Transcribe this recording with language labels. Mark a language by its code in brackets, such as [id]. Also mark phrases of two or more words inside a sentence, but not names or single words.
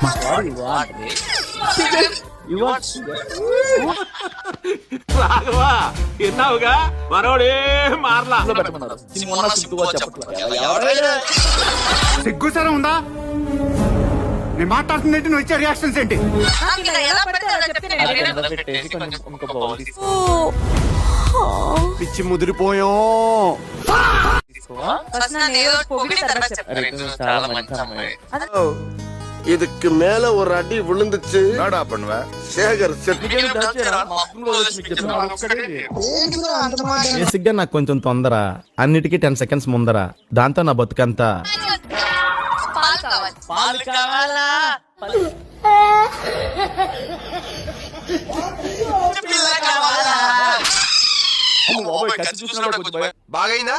[te] రాఘవా విన్నావుగా, మనోడే మార్లా. సిగ్గుసరం ఉందా? నేను మాట్లాడుతుందేంటి, నువ్వు ఇచ్చే రియాక్షన్స్ ఏంటి? పిచ్చి ముదిరిపోయా. [ta] இதுக்கு மேல ஒரு அடி விழுந்துச்சு சேகர் [te] బేసిక్గా నాకు కొంచెం తొందర, అన్నిటికీ 10 seconds ముందర, దాంతో నా బతుకంతా. బాగైందా?